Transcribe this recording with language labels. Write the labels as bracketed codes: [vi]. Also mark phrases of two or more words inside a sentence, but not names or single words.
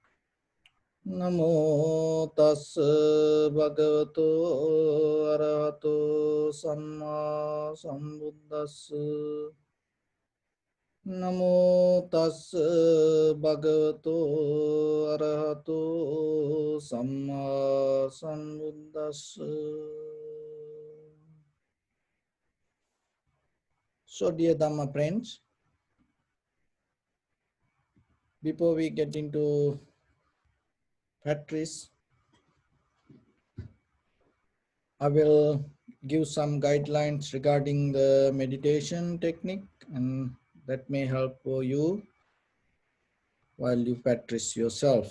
[pi] Namo tassa bhagavato arahato samma sambuddhassa. Namo tassa bhagavato arahato samma sambuddhassa. [en] So, dear Dhamma friends, before we get into practice, I will give some guidelines regarding the meditation technique, and that may help for you while you practice yourself.